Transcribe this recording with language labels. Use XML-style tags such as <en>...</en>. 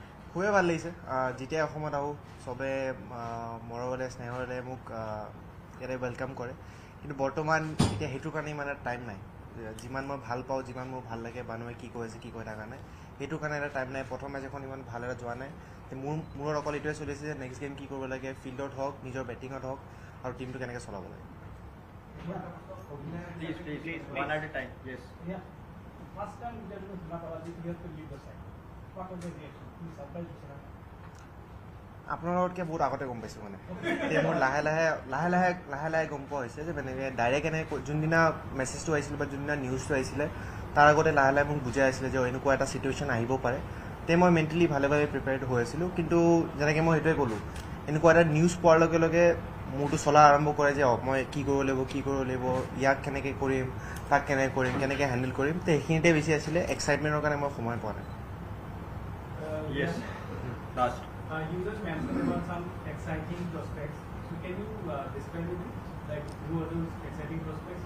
<as>খুবেই ভাল লাগিছে যেতিয়াই অসমত আহোঁ চবে মৰমেৰে স্নেহেৰে মোক ইয়াতে ৱেলকাম কৰে কিন্তু বৰ্তমান এতিয়া সেইটোৰ কাৰণে ইমান এটা টাইম নাই যিমান মই ভাল পাওঁ যিমান মোৰ ভাল লাগে মানুহে কি কৈ আছে কি কৈ থকা নাই সেইটোৰ কাৰণে এটা টাইম নাই প্ৰথম মেচ এখন ইমান ভালদৰে যোৱা নাই মূৰত অকল এইটোৱে চলিছে যে নেক্সট গেম কি কৰিব লাগে ফিল্ডত হওক নিজৰ বেটিঙত হওক আৰু টিমটো কেনেকৈ চলাব লাগে</as> <en>Please, one at a time. Yes. Yeah. First time you have to leave the side. What was the reaction? You surprised yourself?</en> <as>আপোনাৰ লগতকৈ বহুত আগতে গম পাইছোঁ মানে এতিয়া মোৰ লাহে লাহে গম পোৱা হৈছে যে মানে ডাইৰেক্ট এনেকৈ যোনদিনা মেছেজটো আহিছিলে বা যোনদিনা নিউজটো আহিছিলে তাৰ আগতে লাহে মোক বুজাই আছিলে যে এনেকুৱা এটা চিটুৱেশ্যন আহিব পাৰে তে মই মেণ্টেলি ভালে প্ৰিপেয়াৰ্ড হৈ আছিলোঁ কিন্তু যেনেকৈ মই সেইটোৱে ক'লোঁ এনেকুৱা এটা নিউজ পোৱাৰ লগে লগে মোৰটো চলা আৰম্ভ কৰে যে মই কি কৰিব লাগিব ইয়াক কেনেকৈ কৰিম তাক কেনেকৈ কৰিম কেনেকৈ হেণ্ডেল কৰিম তো সেইখিনিতে বেছি আছিলে এক্সাইটমেণ্টৰ কাৰণে মই সময় পোৱা নাই</as> <en>Yes. Last. You just mentioned about some exciting prospects. So can you describe it? Like who are those exciting prospects?</en>